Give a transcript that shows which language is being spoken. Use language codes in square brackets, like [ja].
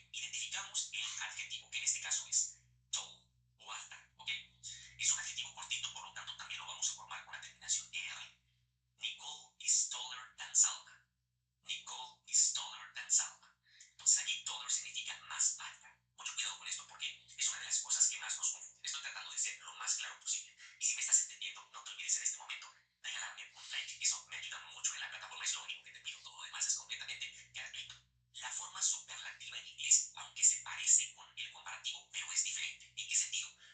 [es] Identificamos el adjetivo, que en este caso es tall o alta, ¿ok? Es un adjetivo cortito, por lo tanto también lo vamos a formar con la terminación ER. [en] Nicole is taller than Salma. Nicole is taller than Salma. [es] Entonces aquí taller significa más alta. Mucho cuidado con esto porque es una de las cosas que más nos confunde. Estoy tratando de ser lo más claro posible. Y si me estás entendiendo, no te olvides en este momento regalarme un like. Eso me ayuda mucho en la plataforma, es lo único que te pido. Todo lo demás es completamente gratuito. La forma superlativa en inglés, aunque se parece con el comparativo, pero es diferente. ¿En qué sentido?